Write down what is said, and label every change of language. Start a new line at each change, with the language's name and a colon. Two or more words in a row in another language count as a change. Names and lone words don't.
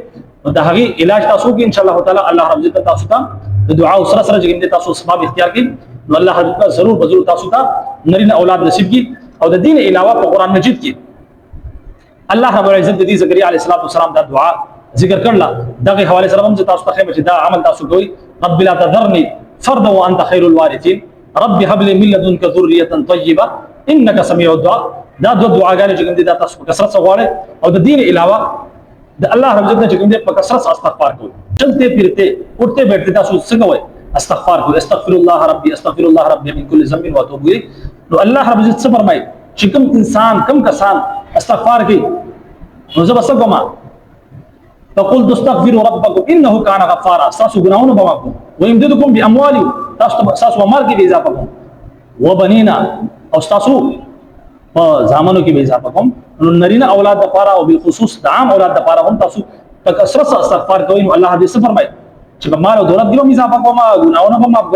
Pashto: او د هغه علاج تاسو کې
Arabic: ان شاء الله تعالی
Pashto: الله رب عزت تاسو ته د دعا او سره سره چې کوم تاسو اسباب اختیار کړئ نو الله رب عزت ضرور تاسو ته نارینه اولاد نصیب کړي. او د دین علاوه په قران مجید کې الله رب العزت د زکریا علیه السلام دا دعا ذکر کړل. دغه حواله سره هم تاسو ته خیمه چې دا عمل تاسو کوئ.
Arabic: رب لا تذرني فردا وانت خير الوارثين رب هب لي من لدنك ذريه طيبه انك سميع الدعاء.
Pashto: دا دو دعاګانې چې کوم دي دا تاسو په کثرت سره غواړئ. او د دین علاوه د الله رب عزت چې کوم دي په کثرت سره استغفار کوئ.
Urdu: چلتے پھرتے اٹھتے بیٹھتے
Pashto: تاسو څنګه وایي استغفار کوئ،
Arabic: استغفر الله ربي من كل ذنب واتوب اليه.
Pashto: نو الله رب عزت څه فرمایي چې کوم انسان کوم کسان استغفار کوي نو زه بس کوم
Arabic: فقل استغفروا ربكم انه كان غفارا.
Pashto: تاسو ګناونه بواکو
Arabic: ويمددكم باموال،
Pashto: تاسو مال کې اضافه کوم وبنينا او تاسو په زامنو کې به اضافه کوم. نو نرینه اولاد لپاره او بالخصوص د عام اولاد لپاره هم تاسو په کثرت استغفار کوئ. نو الله دې څه فرمایي چې په مال او دولت کې هم اضافه کوم، ګناونه هم معاف کوم.